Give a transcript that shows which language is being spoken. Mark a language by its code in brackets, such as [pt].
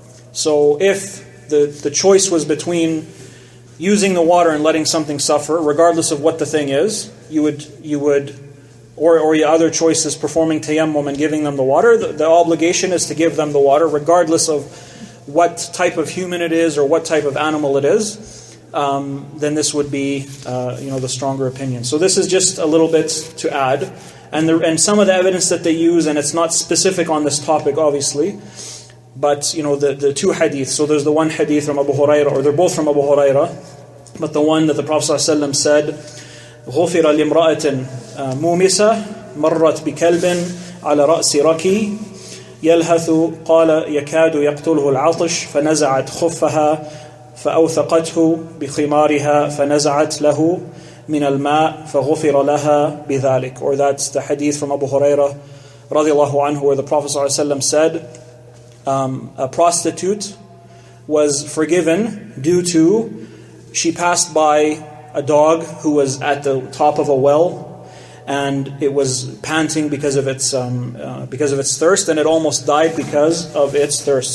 [en] So if the choice was between using the water and letting something suffer, regardless of what the thing is, you would or your other choice is performing tayammum and giving them the water, the obligation is to give them the water regardless of what type of human it is or what type of animal it is. Then this would be the stronger opinion. So this is just a little bit to add. And some of the evidence that they use, and it's not specific on this topic obviously, but the two hadiths. So there's the one hadith from Abu Hurairah, or they're both from Abu Hurairah, but the one that the Prophet ﷺ said, [ar] غُفِرَ لِمْرَأَةٍ مُومِسَةٍ مَرَّتْ بِكَلْبٍ عَلَى رَأْسِ رَكِي يَلْهَثُ قَالَ يَكَادُ يَقْتُلْهُ الْعَطْشِ فَنَزَعَتْ خُفَّهَا فَأَوْثَقَتْهُ بِخِمَارِهَا فَنَزَعَتْ لَهُ مِنَ الْمَاءِ فَغُفِرَ لَهَا بِذَلِكَ. [en] Or that's the hadith from Abu Hurairah radiallahu anhu, where the Prophet ﷺ said a prostitute was forgiven due to she passed by a dog who was at the top of a well, and it was panting because of its thirst, and it almost died because of its thirst.